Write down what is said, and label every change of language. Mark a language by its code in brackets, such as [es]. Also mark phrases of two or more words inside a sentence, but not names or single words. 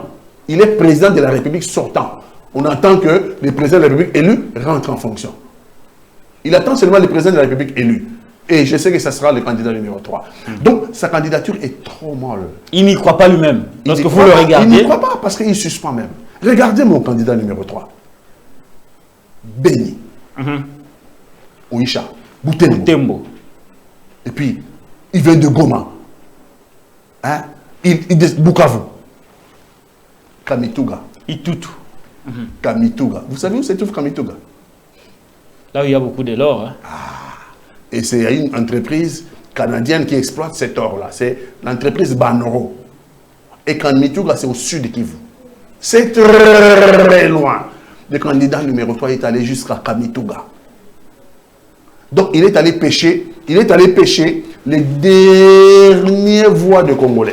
[fr] Il est président de la République sortant. On attend que le président de la République élu rentre en fonction. Il attend seulement le président de la République élu. Et je sais que ce sera le candidat numéro 3. Donc, sa candidature est trop molle. Il n'y croit pas lui-même. Lorsque vous le regardez. Il n'y croit pas parce qu'il suspend même. Regardez mon candidat numéro 3. Beni. Oisha. Boutembo. Et puis, il vient de Goma. Bukavu. Kamituga. Itutu. Kamituga. Vous savez où se trouve Kamituga? Là où il y a beaucoup de l'or. Hein. Et c'est une entreprise canadienne qui exploite cet or-là. C'est l'entreprise Banoro. Et Kamituga, c'est au sud de Kivu. C'est très loin. Le candidat numéro 3 est allé jusqu'à Kamituga. Donc, il est allé pêcher les dernières voix de Congolais.